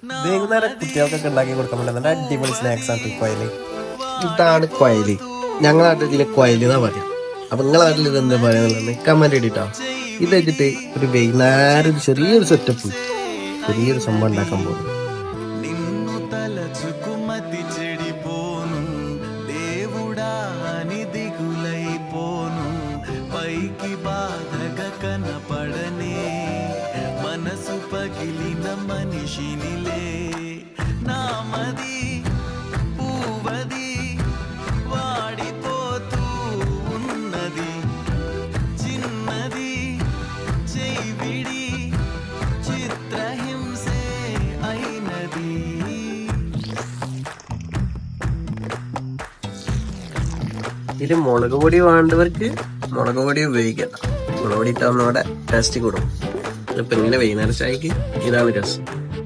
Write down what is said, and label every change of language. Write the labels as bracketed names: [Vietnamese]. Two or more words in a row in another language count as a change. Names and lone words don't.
[Malayalam] വൈകുന്നേരം കുട്ടികൾക്കൊക്കെ ഉണ്ടാക്കി കൊടുക്കാൻ പറ്റുന്ന അടിപൊളി സ്നാക്സ് ആണ് കൊയല്. ഇതാണ് കൊയല്. ഞങ്ങളുടെ നാട്ടിൽ ഇതിന് കൊയല് എന്നാ പറയാം. അപ്പൊ നിങ്ങളെ നാട്ടിൽ ഇത് എന്താ പറയാന്നുള്ളത് കമന്റ് ഇട്ടിട്ടോ. ഇത് വെച്ചിട്ട് ഒരു വൈകുന്നേരം ചെറിയൊരു സെറ്റപ്പ്, ചെറിയൊരു സംഭവം ഉണ്ടാക്കാൻ പോകുന്നു. [Telugu] పైకి బాధగా కనపడనే మనసు పగిలిన మనిషినిలే నామది పూవది వాడిపోతూ ఉన్నది చిన్నది చెయ్యిడి చిత్రహింసే అయినది. [Malayalam] ഇതിൽ മുളക് പൊടി വേണ്ടവർക്ക് മുളക് പൊടി ഉപയോഗിക്കാം. മുളക് പൊടി ഇട്ടാവുന്ന അവിടെ ടേസ്റ്റ് കൂടും. ഇപ്പൊ ഇങ്ങനെ വൈകുന്നേരം ചായക്ക് ഇതാണ് രസം.